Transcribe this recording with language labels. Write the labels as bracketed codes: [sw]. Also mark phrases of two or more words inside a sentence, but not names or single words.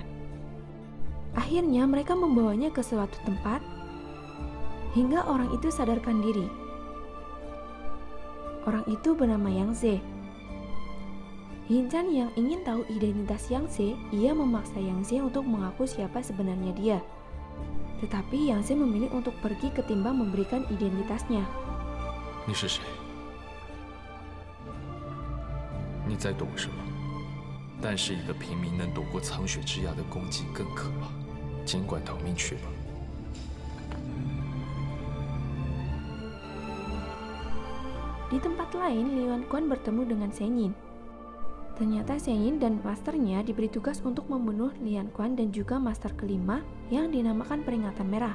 [id] Akhirnya mereka membawanya ke suatu tempat, hingga orang itu sadarkan diri. Orang itu bernama Yang Ze. Yin Chan yang ingin tahu identitas Yang Ze, ia memaksa Yang Ze untuk mengaku siapa sebenarnya dia. Tetapi Yang Ze memilih untuk pergi ketimbang memberikan identitasnya. [zh] 你是谁？你在躲什么？但是一个平民能躲过苍雪之牙的攻击更可怕，尽管逃命去吧。 [id] Di tempat lain, Lian Quan bertemu dengan Shen Yin. Ternyata Shen Yin dan masternya diberi tugas untuk membunuh Lian Quan dan juga master kelima yang dinamakan Peringatan Merah.